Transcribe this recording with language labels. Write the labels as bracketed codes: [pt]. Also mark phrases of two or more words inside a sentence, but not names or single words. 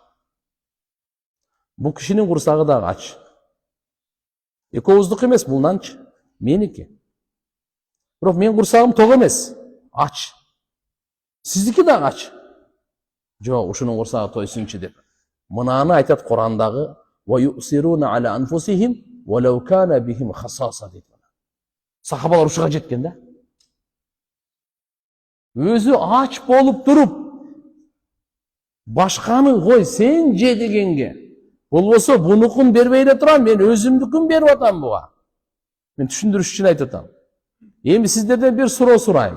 [ky] Бул кишинин курсагы да ач. Экөөбүздүкү эмес, бул нанчы. Меники. Бирок менин курсагым ток эмес, ач. Сиздики да ач. Жок, ушунун курсагы тойсунчу деп. Мынаны айтат Курандагы: [ar] "ويؤثرون على أنفسهم ولو كان بهم خصاصة" дейт. [ky] Сахабалар ушуга жеткен да. Өзү ач болуп туруп, башканы кой, сен же дегенге. Болбосо бунукун бербей эле турам, мен өзүмдүкүн берип атам буга. Мен түшүндүрүш үчүн айтып атам. Эми сиздерден бир суроо сурайм.